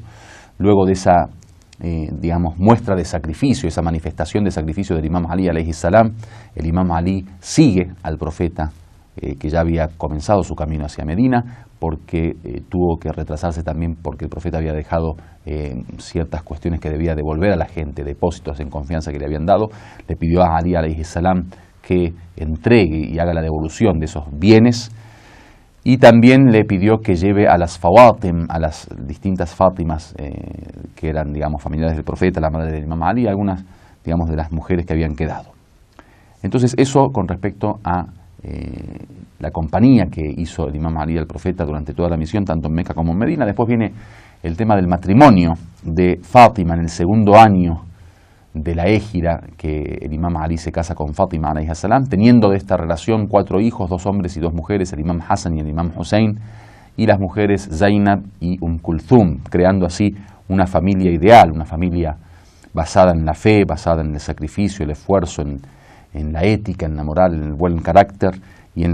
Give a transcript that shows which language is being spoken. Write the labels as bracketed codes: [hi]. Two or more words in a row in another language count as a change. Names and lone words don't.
[es] Luego de esa digamos, muestra de sacrificio, esa manifestación de sacrificio del Imam Ali [ar] عليه السلام, [es] el Imam Ali sigue al profeta, que ya había comenzado su camino hacia Medina, porque tuvo que retrasarse también porque el profeta había dejado ciertas cuestiones que debía devolver a la gente, depósitos en confianza que le habían dado. Le pidió a Ali [ar] عليه السلام [es] que entregue y haga la devolución de esos bienes, y también le pidió que lleve a las Fawatim, a las distintas Fátimas que eran, digamos, familiares del profeta, la madre del Imam Ali, algunas, digamos, de las mujeres que habían quedado. Entonces, eso con respecto a la compañía que hizo el Imam Ali al profeta durante toda la misión, tanto en Meca como en Medina. Después viene el tema del matrimonio de Fátima en el segundo año de la égira, que el Imam Ali se casa con Fátima [ar] عليه السلام, [es] teniendo de esta relación 4 hijos, 2 hombres y 2 mujeres, el Imam Hassan y el Imam Hussein, y las mujeres Zainab y Kulthum, creando así una familia ideal, una familia basada en la fe, basada en el sacrificio, el esfuerzo, en la ética, en la moral, en el buen carácter y en